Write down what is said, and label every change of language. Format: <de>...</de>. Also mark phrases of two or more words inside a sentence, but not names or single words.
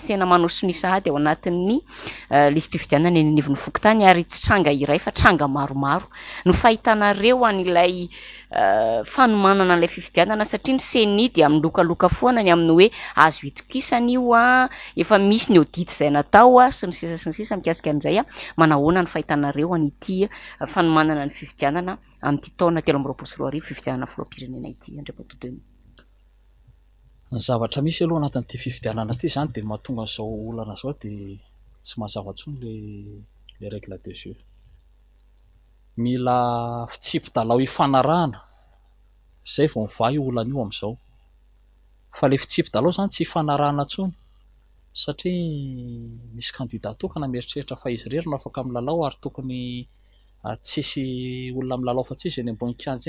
<mg>asena manao somisahady ao anatin'ny lisy mpifidianana eny anivon'ny fokontany ary tsy tranga iray fa tranga maromaro no fahitanareo an'ilay fanomanana an'ilay fifidianana satria ny seni dia milokaloka foana ny amin'ny hoe azo itokisana io efa misy ny audit izay natao sy ny sisa mikasika an'izay manahoana ny fahitanareo an'ity fanomanana ny fifidianana amin'ity taona 2024 fifidianana filoham-pirenena ity andriamatoa. Ny zavatra misy aloha anatin'ity fifidianana ity zany dia mahatonga izao olana zao dia tsy mazava intsony</mg> <fr>le règle de jeu.</fr> <mg>Mila fitsipy-dalao ifanarahana izay vao mivay olana io amin'izao fa le fitsipy-dalao zany tsy ifanarahana intsony satria misy candidat tokana mieritreritra fa izy rery no afaka milalao ary tokony tsisy olona milalao fa tsisy eny ambony kianja</mg>